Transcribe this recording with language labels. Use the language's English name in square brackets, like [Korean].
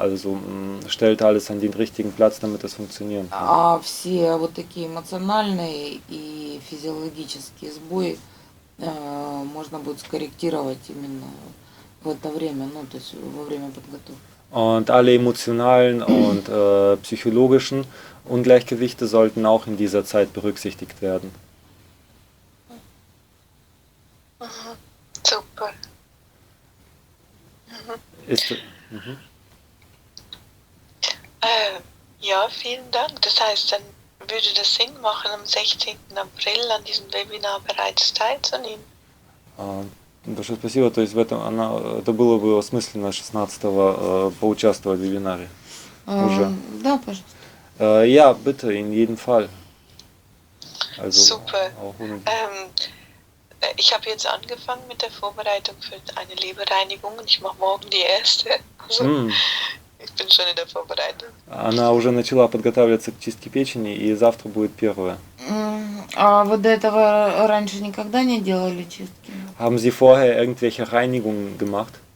[German] Also stellt alles an den richtigen Platz, damit es funktionieren kann. [Russian] А все вот такие эмоциональные и физиологические сбои можно будет скорректировать именно в это время, ну, то есть во время подготовки. [German] Und alle emotionalen und psychologischen Ungleichgewichte sollten auch in dieser Zeit berücksichtigt werden. Super. Ist, Ja, vielen Dank. Das heißt, dann würde das Sinn machen, am 16. April an diesem Webinar bereits teilzunehmen? [Russian] Большое спасибо. То есть это было бы осмысленно 16-го поучаствовать в вебинаре. Уже. Да, пожалуйста. [German] Ja, bitte, in jedem Fall. Also Super. Auch ohne Ich habe jetzt angefangen mit der Vorbereitung für eine Leberreinigung und ich mache morgen die erste. Also, ich bin schon in der Vorbereitung. [Russian] Она уже начала подготавливаться к чистке печени, и завтра будет первая. А вы до этого раньше никогда не делали чистки? [German] Haben Sie vorher irgendwelche Reinigungen gemacht?